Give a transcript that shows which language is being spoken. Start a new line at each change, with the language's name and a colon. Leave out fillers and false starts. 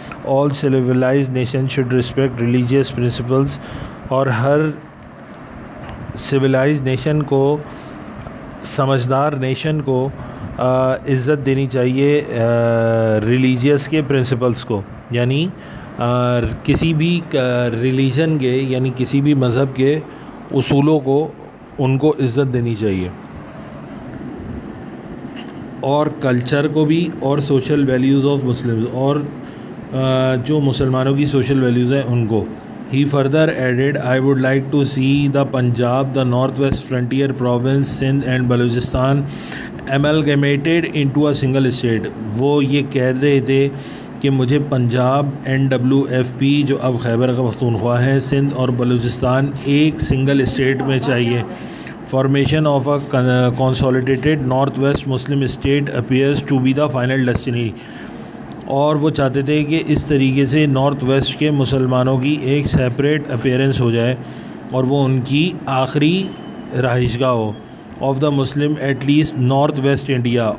English: all civilized nation should respect religious principles,
Urdu: اور ہر civilised nation کو، سمجھدار نیشن کو عزت دینی چاہیے ریلیجیس کے پرنسپلس کو، یعنی کسی بھی ریلیجن کے، یعنی کسی بھی مذہب کے اصولوں کو، ان کو عزت دینی چاہیے، اور کلچر کو بھی، اور سوشل ویلیوز آف مسلمز، اور جو مسلمانوں کی سوشل ویلیوز ہیں ان کو.
English: He further added, I would like to see the Punjab, the Northwest Frontier Province, Sindh and Balochistan amalgamated into a single state.
Urdu: وہ یہ کہہ رہے تھے کہ مجھے پنجاب NWFP جو اب خیبر پختونخوا ہے، سندھ اور بلوچستان ایک سنگل اسٹیٹ میں چاہیے.
English: formation of a consolidated north west Muslim state appears to be the final destiny,
Urdu: اور وہ چاہتے تھے کہ اس طریقے سے نارتھ ویسٹ کے مسلمانوں کی ایک سیپریٹ اپیئرنس ہو جائے اور وہ ان کی آخری رہائش گاہ ہو
English: Of the Muslim at least north west India.